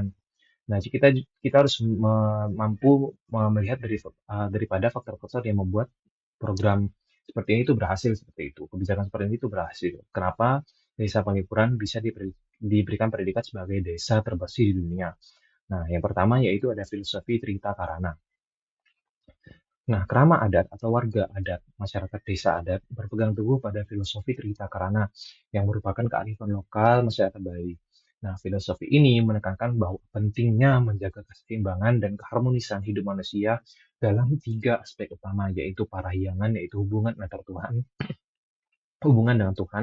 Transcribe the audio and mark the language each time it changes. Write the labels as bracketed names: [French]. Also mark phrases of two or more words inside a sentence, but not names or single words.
[Indonesian] Nah, kita harus mampu melihat daripada faktor-faktor yang membuat program seperti ini itu berhasil seperti itu. Kebijakan seperti ini itu berhasil. Kenapa Desa Panglipuran bisa diberikan predikat sebagai desa terbersih di dunia? Nah, yang pertama yaitu ada filosofi Trita Karana. Nah, kerama adat atau warga adat, masyarakat desa adat berpegang teguh pada filosofi Trita Karana yang merupakan kearifan lokal masyarakat Bali. Nah, filosofi ini menekankan bahwa pentingnya menjaga keseimbangan dan keharmonisan hidup manusia dalam 3 aspek utama, yaitu parahyangan, yaitu hubungan antar Tuhan, hubungan dengan Tuhan.